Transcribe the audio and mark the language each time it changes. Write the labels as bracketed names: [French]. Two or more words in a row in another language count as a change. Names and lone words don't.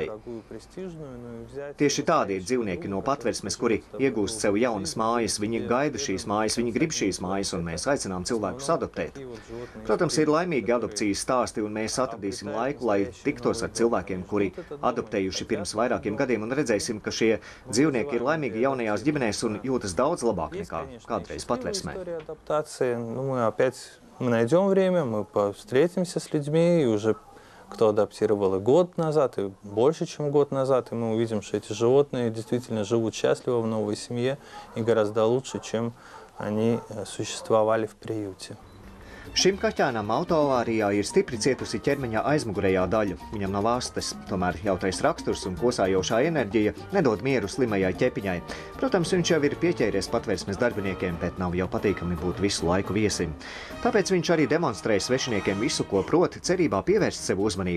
[Latvian] Tieši tādi ir dzīvnieki no patversmes, kuri iegūst sev jaunas mājas, viņi gaida šīs mājas, viņi grib šīs mājas, un mēs aicinām cilvēkus adoptēt. Protams, ir laimīgi adopcijas stāsti, un mēs atradīsim laiku, lai tiktos ar cilvēkiem, kuri adoptējuši pirms vairākiem gadiem, un redzēsim, ka šie dzīvnieki ir laimīgi jaunajās ģimenēs un jūtas daudz labāk nekā kādreiz patversmē. [Russian] Мы найдем время, мы встретимся с людьми, и уже кто адаптировал и год назад, и больше, чем год назад, и мы увидим, что эти животные действительно живут счастливо в новой семье и гораздо лучше, чем они существовали в приюте. [Latvian] Šim kaķēnam autoavārijā ir stipri cietusi ķermeņa aizmugurējā daļa. Viņam nav astes, tomēr jautrais raksturs un kosājošā enerģija nedod mieru slimajai ķepiņai. Protams, viņš jau ir pieķēries patversmes darbiniekiem, bet nav jau patīkami būt visu laiku viesim. Tāpēc viņš arī demonstrē svešiniekiem visu, ko prot, cerībā pievērst sev uzmanību.